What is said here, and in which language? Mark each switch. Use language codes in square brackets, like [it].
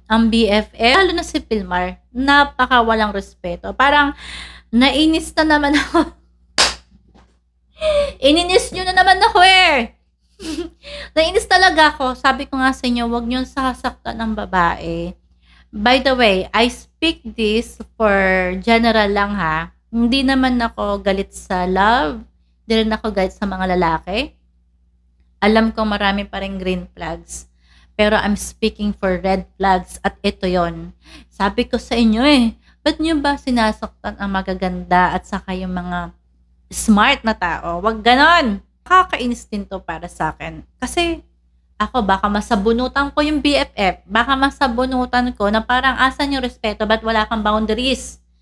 [tl] Ang BFF, lalo na si Pilmar, napaka walang respeto. Parang nainis na naman ako. Ininis nyo na naman ako eh. Nainis talaga ako. Sabi ko nga sa inyo, huwag nyo sasaktan ng babae. [en] By the way, I speak this for general lang ha. [tl] Hindi naman ako galit sa love. Hindi rin ako galit sa mga lalaki. Alam ko marami pa rin green flags. [en] Pero I'm speaking for red flags [tl] at ito yon. Sabi ko sa inyo eh, ba't nyo ba sinasaktan ang magaganda at saka yung mga smart na tao? Wag ganon. Kakainis din to para sa akin. Kasi ako baka masabunutan ko yung BFF. Baka masabunutan ko na parang asan yung respeto ba't wala kang boundaries?